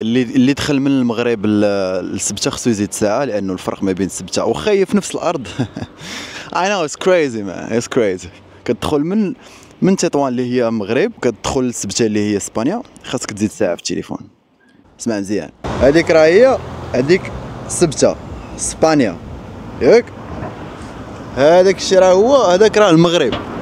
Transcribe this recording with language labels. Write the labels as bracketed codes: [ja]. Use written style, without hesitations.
[ar] اللي دخل من المغرب لسبته خصو يزيد ساعه، لانه الفرق ما بين سبته وخاي في نفس الارض. [en] I know it's crazy man, it's crazy. [ar] كتدخل من تطوان اللي هي المغرب كتدخل لسبته اللي هي اسبانيا، خاصك تزيد ساعه في التليفون. اسمع مزيان، هذيك راه هي هذيك سبته اسبانيا ياك، هذاك الشيء راه هو هذاك راه المغرب.